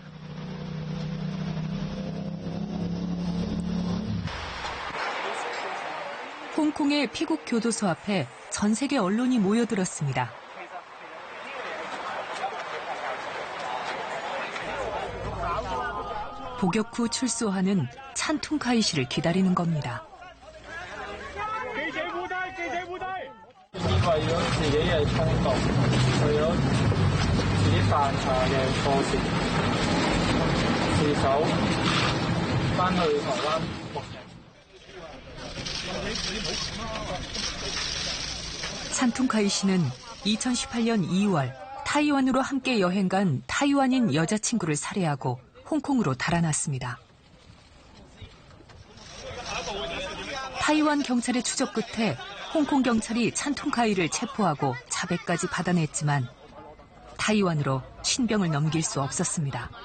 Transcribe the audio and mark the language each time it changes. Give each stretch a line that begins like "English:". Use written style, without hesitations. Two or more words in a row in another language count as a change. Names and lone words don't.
Korean: 홍콩의 피국 교도소 앞에 전 세계 언론이 모여들었습니다. 복역 후 출소하는 찬퉁카이 씨를 기다리는 겁니다.
Cantonese: 為咗自己嘅衝動，為咗自己犯下嘅錯事，自首返去台灣服刑。
Korean: 찬퉁카이 씨는 2018년 2월 타이완으로 함께 여행 간 타이완인 여자친구를 살해하고 홍콩으로 달아났습니다. 타이완 경찰의 추적 끝에 홍콩 경찰이 찬퉁카이를 체포하고 자백까지 받아냈지만 타이완으로 신병을 넘길 수 없었습니다.